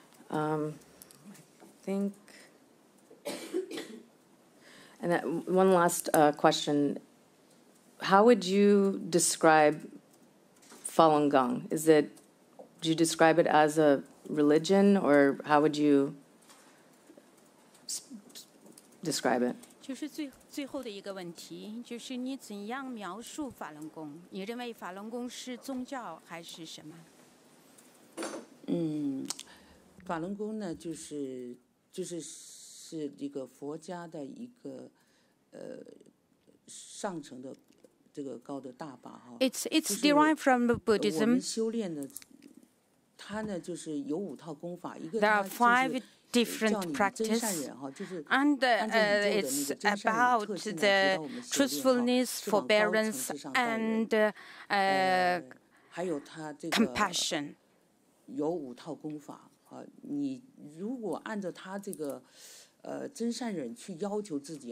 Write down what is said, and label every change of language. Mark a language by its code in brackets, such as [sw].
[en] I think, and one last question. How would you describe Falun Gong? Do you describe it as a religion, or how would you describe it? [zh] 就是最后的一个问题，就是你怎样描述法轮功？你认为法轮功是宗教还是什么？法轮功呢，是一个佛家的一个上层的这个高的大法哈。 [en] It's derived from Buddhism. [zh] 我们修炼的，它呢就是有5套功法，一个 [en] There are 5 different practices, and it's about the truthfulness, forbearance, and compassion. [zh] 有5套功法啊，你如果按照他这个真善忍去要求自己，